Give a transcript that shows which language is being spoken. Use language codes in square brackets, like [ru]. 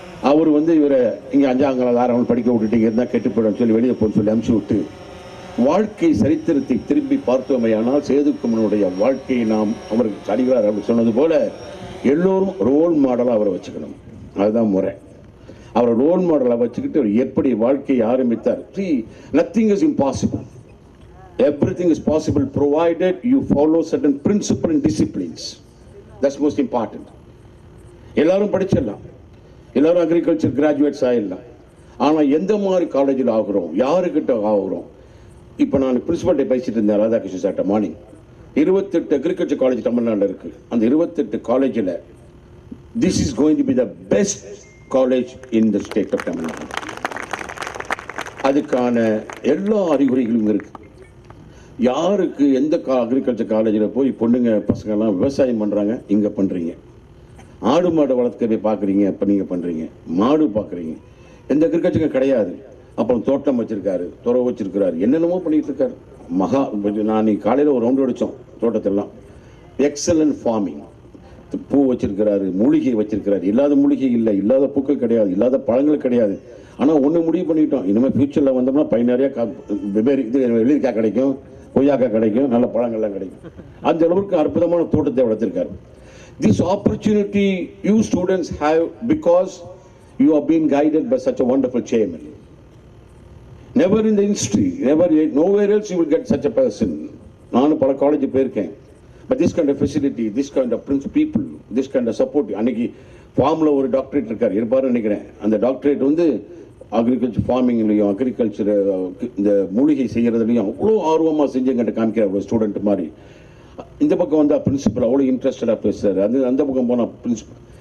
[ta] அவர் இவரை இங்கே 5ஆம் கிளாஸ் 6ஆம் படிக்க விட்டுட்டு இருந்தால் கெட்டு போயிடும் சொல்லி வெளியே போன்னு சொல்லி அனுப்பிச்சு விட்டு, வாழ்க்கை சரித்திரத்தை திரும்பி பார்த்தோமையானால் சேதுக்குமரனுடைய வாழ்க்கையை நாம் அவருக்கு அடிகளார் அப்படி சொன்னது போல எல்லோரும் ரோல் மாடலாக அவரை வச்சுக்கணும். அதுதான் முறை. அவரை ரோல் மாடலாக வச்சுக்கிட்டு அவர் எப்படி வாழ்க்கையை ஆரம்பித்தார். [en] See, nothing is impossible. Everything is possible provided you follow certain principles and disciplines. That's most important. [ta] எல்லாரும் படிச்சிடலாம், எல்லாரும் அக்ரிகல்ச்சர் கிராஜுவேட்ஸ் ஆகிடலாம். ஆனால் எந்த மாதிரி காலேஜில் ஆகுறோம், யாருக்கிட்ட ஆகுறோம். இப்போ நான் பிரின்சிபல்கிட்ட பேசிட்டு இருந்தேன் ராதாகிருஷ்ணன் சார்ட்ட மார்னிங். 28 அக்ரிகல்ச்சர் காலேஜ் தமிழ்நாட்டில் இருக்குது. அந்த 28 காலேஜில் [en] this is going to be the best college in the state of Tamil Nadu. [ta] அதுக்கான எல்லா அறிகுறிகளும் இருக்குது. யாருக்கு எந்த அக்ரிகல்ச்சர் காலேஜில் போய் பொண்ணுங்க பசங்கள்லாம் விவசாயம் பண்ணுறாங்க, இங்கே பண்ணுறீங்க. ஆடு மாடு வளர்க்கவே பார்க்குறீங்க, இப்போ நீங்கள் பண்ணுறீங்க. மாடு பார்க்குறீங்க. எந்த அக்ரிகல்ச்சரும் கிடையாது. அப்புறம் தோட்டம் வச்சுருக்காரு, துறவு வச்சுருக்கிறாரு, என்னென்னமோ பண்ணிகிட்டு இருக்காரு. நான் காலையில் ஒரு ரவுண்டு அடித்தோம் தோட்டத்தெல்லாம். [en] Excellent farming. [ta] பூ வச்சிருக்கிறாரு, மூலிகை வச்சிருக்கிறாரு. இல்லாத மூலிகை இல்லை, இல்லாத பூக்கள் கிடையாது, இல்லாத பழங்கள் கிடையாது. ஆனால் ஒன்று முடிவு பண்ணிட்டோம், இனிமேல் ஃபியூச்சரில் வந்தோம்னா பை நிறையா வெவ்வேறு இது வெள்ளரிக்காய் கிடைக்கும், கொய்யாக்காய் கிடைக்கும், நல்ல பழங்கள்லாம் கிடைக்கும். அந்த அளவுக்கு அற்புதமான தோட்டத்தை வளர்த்திருக்காரு. [en] This opportunity you students have because you are being guided by such a wonderful chairman. Never in the history, nowhere else you will get such a person. [ta] நானும் பல காலேஜ் போயிருக்கேன். [en] But this kind of facility, this kind of people, this kind of support. [ta] அன்னைக்கு ஃபார்மில் ஒரு doctorate இருப்பாருன்னு நினைக்கிறேன். அந்த doctorate agriculture ஃபார்மிங்லையும் agriculture இந்த மூலிகை செய்கிறதுலையும் அவ்வளோ ஆர்வமாக செஞ்சுங்கிட்ட காமிக்கிறார் ஒரு ஸ்டூடெண்ட் மாதிரி. இந்த பக்கம் வந்தால் பிரின்சிபல் அவ்வளோ இன்ட்ரெஸ்டடாக பேசுகிறார். அந்த பக்கம் போனால் பிரின்சிபல்.